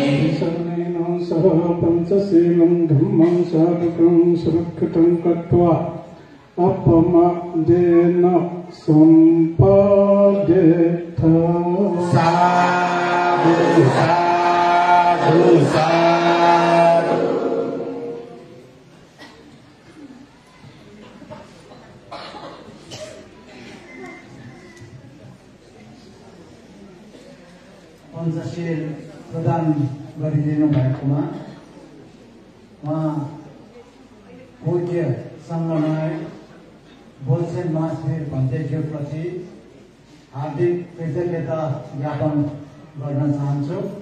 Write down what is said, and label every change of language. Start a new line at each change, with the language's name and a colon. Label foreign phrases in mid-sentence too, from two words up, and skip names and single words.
Pali: शरणेन सह पंचशीलं धम्मं साधुकं सुरक्षितं कृत्वा अपमादेन सम्पाद्येत् साधु साधु साधु
Nepali: पञ्चशील प्रदान गरिदिनु भएकोमा उहाँ पूज्य सङ्गनायक बोलसेन महाशय भन्तेज्यूप्रति हार्दिक कृतज्ञता ज्ञापन गर्न चाहन्छु।